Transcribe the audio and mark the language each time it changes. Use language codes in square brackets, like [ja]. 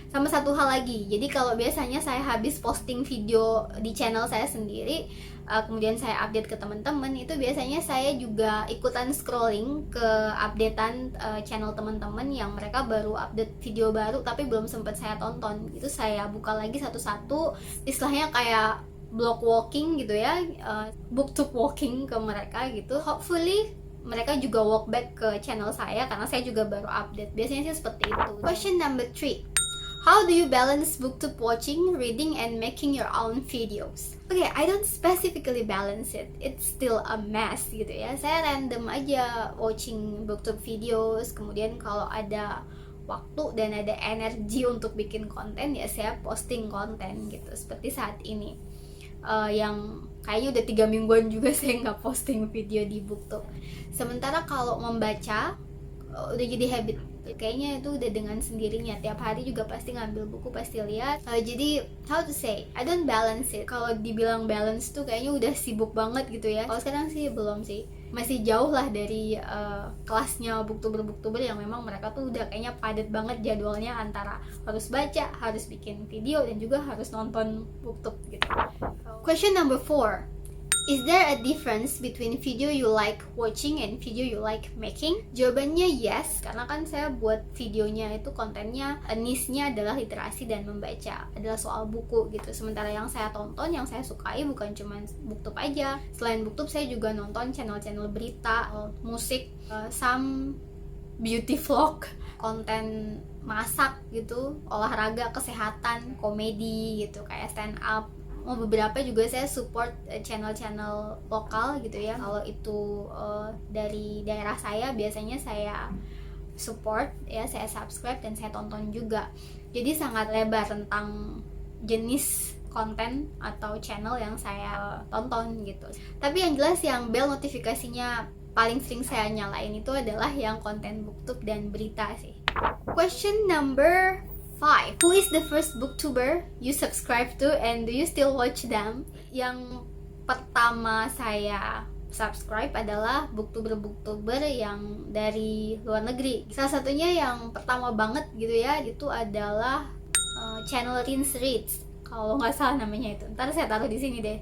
[id] Sama satu hal lagi, jadi kalau biasanya saya habis posting video di channel saya sendiri, kemudian saya update ke teman-teman, itu biasanya saya juga ikutan scrolling ke updatean channel teman-teman yang mereka baru update video baru tapi belum sempat saya tonton. Itu saya buka lagi satu-satu, istilahnya kayak blog walking gitu ya, booktube walking ke mereka gitu. Hopefully mereka juga walk back ke channel saya karena saya juga baru update. Biasanya sih seperti itu. [en] Question number 3, how do you balance booktube watching, reading, and making your own videos? Okay, I don't specifically balance it. It's still a mess [id] gitu ya. Saya random aja [en] watching booktube videos. [id] Kemudian kalau ada waktu dan ada energi untuk bikin konten ya saya posting konten gitu. Seperti saat ini, yang kayaknya udah 3 mingguan juga saya nggak posting video di booktube. Sementara kalau membaca udah jadi habit, kayaknya itu udah dengan sendirinya, tiap hari juga pasti ngambil buku, pasti lihat. [en] Jadi how to say, I don't balance it. [id] Kalau dibilang balance tuh kayaknya udah sibuk banget gitu ya. Kalau sekarang sih belum sih, masih jauh lah dari kelasnya booktuber yang memang mereka tuh udah kayaknya padat banget jadwalnya, antara harus baca, harus bikin video, dan juga harus nonton booktube gitu. [en] Question number 4, is there a difference between video you like watching and video you like making? [id] Jawabannya yes, karena kan saya buat videonya itu kontennya niche-nya adalah literasi dan membaca, adalah soal buku gitu. Sementara yang saya tonton, yang saya sukai bukan cuma booktube aja. Selain booktube saya juga nonton channel-channel berita, musik, [en] some beauty vlog, [id] konten masak gitu, olahraga, kesehatan, komedi gitu kayak stand up. Beberapa juga saya support channel-channel lokal gitu ya. Kalau itu dari daerah saya, biasanya saya support ya, saya subscribe dan saya tonton juga. Jadi sangat lebar tentang jenis konten atau channel yang saya tonton gitu. Tapi yang jelas yang bell notifikasinya paling sering saya nyalain itu adalah yang konten booktube dan berita sih. [en] Question number 5, who is the first booktuber you subscribe to and do you still watch them? [id] Yang pertama saya subscribe adalah booktuber yang dari luar negeri. Salah satunya yang pertama banget gitu ya, itu adalah channel Rinse Reads, kalau nggak salah namanya itu. Ntar saya taruh di sini deh.